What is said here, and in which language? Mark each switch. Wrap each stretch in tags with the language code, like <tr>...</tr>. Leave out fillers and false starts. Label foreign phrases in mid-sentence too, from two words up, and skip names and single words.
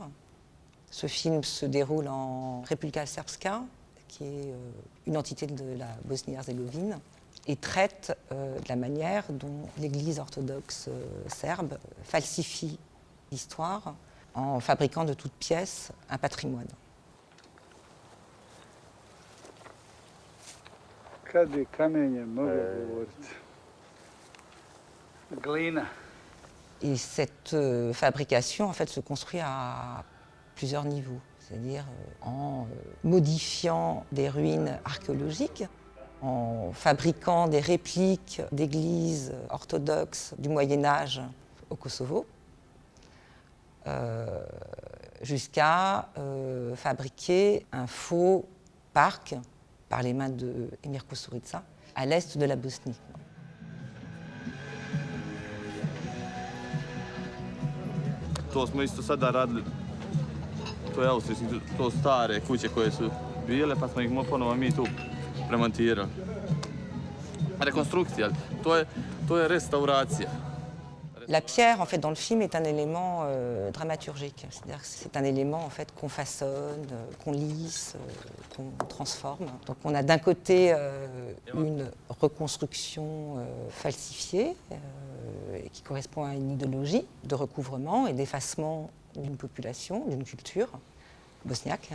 <fr>Ce film se déroule en Republika Srpska, qui est une entité de la Bosnie-Herzégovine, et traite de la manière dont l'Église orthodoxe serbe falsifie l'histoire en fabriquant de toutes pièces un patrimoine.</fr> <sr>Kad bi kamenje moglo govoriti? Glina.</sr> <fr>Et cette fabrication en fait, se construit à plusieurs niveaux, c'est-à-dire en modifiant des ruines archéologiques, en fabriquant des répliques d'églises orthodoxes du Moyen-Âge au Kosovo, jusqu'à fabriquer un faux parc par les mains de Emir Kusturica à l'est de la Bosnie.</fr> <sr>To smo isto sada radili, to je austrijski, to stare kuće koje su bile, pa smo ih ponovo mi tu premontirali. Rekonstrukcija, to je restauracija.</sr> <fr>La pierre, en fait, dans le film, est un élément dramaturgique. C'est-à-dire que c'est un élément en fait, qu'on façonne, qu'on lisse, qu'on transforme. Donc on a d'un côté une reconstruction falsifiée qui correspond à une idéologie de recouvrement et d'effacement d'une population, d'une culture bosniaque.</fr>